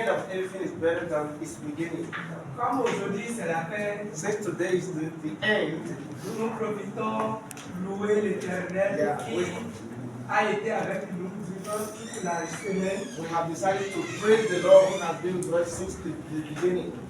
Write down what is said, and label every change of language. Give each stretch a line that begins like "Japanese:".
English: everything is better than its beginning.
French: Comme aujourd'hui c'est la fin,
English: Since today is the end,
French: nous profitons louer l'Éternel qui a été avec nous durant toute la semaine.
English: we have decided to praise the Lord who has been with us since the beginning.